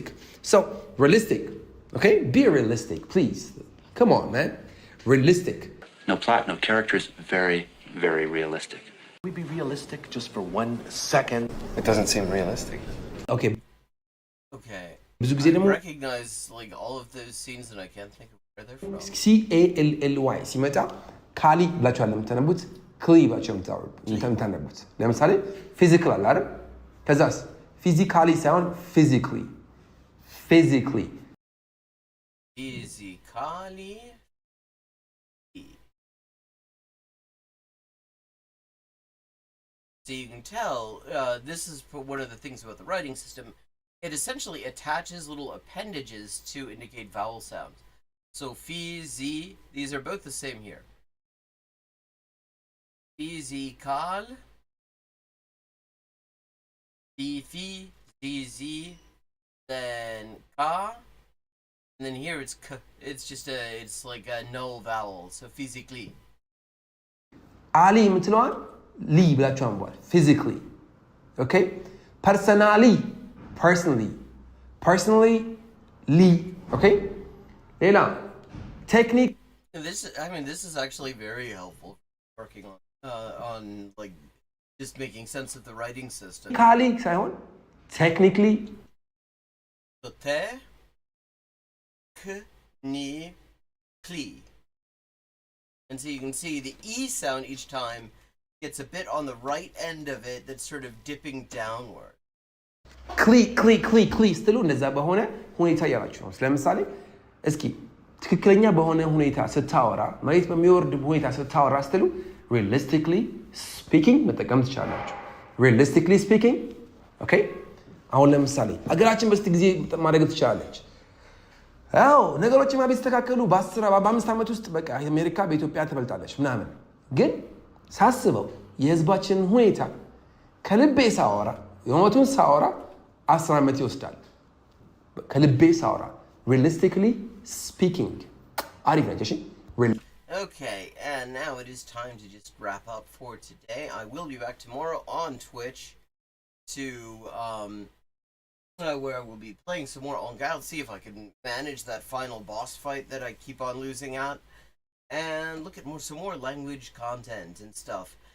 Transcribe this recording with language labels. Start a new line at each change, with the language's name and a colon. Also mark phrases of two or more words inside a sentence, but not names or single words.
English: So realistic, okay? Be realistic, please. Come on, man. Realistic. No plot, no characters, very, very realistic. We be realistic just for 1 second. It doesn't seem realistic. Okay. Okay.
Amharic: ብዙ ጊዜ ደግሞ
English: I recognize like all of those scenes and I can't think of where they're from.
Amharic: CALLY ሲመጣ ካሊ ብላችሁ አለምተነቡት ክሊ ብላችሁ የምታነቡት። ለምሳሌ ፊዚካል አለ አይደል? ከዛስ ፊዚካሊ ሳይሆን
English: physically physically Physically. So you can tell, this is one of the things about the writing system. It essentially attaches little appendages to indicate vowel sounds. So physi, these are both the same here. Physical, fi, zi, then ka, and then here it's k. It's just it's like a null vowel. So physically.
Amharic: አሊ የምትለዋን ሊ ብላችሁ አንቧል።
English: physically okay። personally personally
Amharic: ሊ ኦኬ። ሌላ ቴክኒክ
English: This is actually very helpful working on like just making sense of the writing system.
Amharic: ካሊ ሳይሆን ቴክኒክሊ
English: Technically. And so you can see the E sound each time gets a bit on the right end of it that's sort of dipping downward.
Amharic: ክሊ ስትሉ እንደዛ በሆነ ሁኔታ እያላችሁ ነው። ለምሳሌ እስኪ ትክክለኛ በሆነ ሁኔታ ስታወራ መሬት በሚወርድ ሁኔታ ስታወራ ስትሉ
English: realistically speaking
Amharic: መጠቀም ትችላላችሁ።
English: realistically speaking
Amharic: ኦኬ። አሁን ለምሳሌ አገራችን በስቲ ጊዜ ማድረግ ትችላለች። አዎ ነገሮችማ ቢስተካከሉ በ5 ዓመት ውስጥ በቃ አሜሪካ በኢትዮጵያ ትበልጣለች ምናምን። ግን ሳስበው የህዝባችን ሁኔታ ከልቤ ሳወራ የሞቱን ሳወራ 10 ዓመት ይወስዳል። ከልቤ ሳወራ
English: realistically speaking
Amharic: አሪፍ ነች። እሺ
English: Okay, and now it is time to just wrap up for today. I will be back tomorrow on Twitch to where I will be playing some more En Garde, see if I can manage that final boss fight that I keep on losing at, and look at some more language content and stuff.